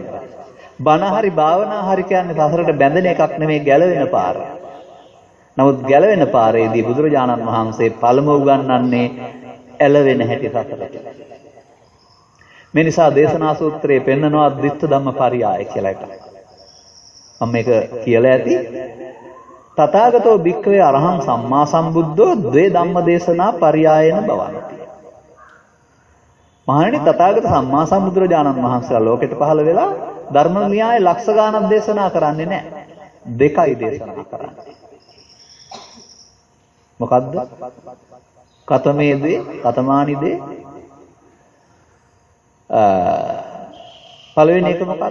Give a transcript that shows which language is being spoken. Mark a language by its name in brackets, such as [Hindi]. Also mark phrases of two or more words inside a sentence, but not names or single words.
[Sinhala] බණ හරි භාවනා හරි කියන්නේ සසරට බැඳෙන එකක් නෙමෙයි, ගැලවෙන පාර. නමුත් ගැලවෙන පාරේදී බුදුරජාණන් වහන්සේ පළමුව උගන්වන්නේ ඇලවෙන හැටි සසරට. මේ නිසා දේශනා සූත්‍රයේ පෙන්නනවා ද්විත්ව [Pali] ධම්ම පරියාය [Sinhala] කියලා එකක්. මම මේක කියලා ඇති. [Pali] තථාගතෝ භික්ඛවේ අරහං සම්මා සම්බුද්ධෝ ද්වේ ධම්ම දේශනා පරියායන බවන්ති. [Sinhala] මහණෙනි තථාගත සම්මා සම්බුදුරජාණන් වහන්සේලා ලෝකෙට පහළ වෙලා ධර්ම න්‍යාය ලක්ෂ ගාණක් දේශනා කරන්නේ නැහැ. දෙකයි දේශනා කරන්නේ. මොකද්ද? [Pali] කතමේදී කතමානිදී [Sinhala] පළවෙනි එක මොකද්ද?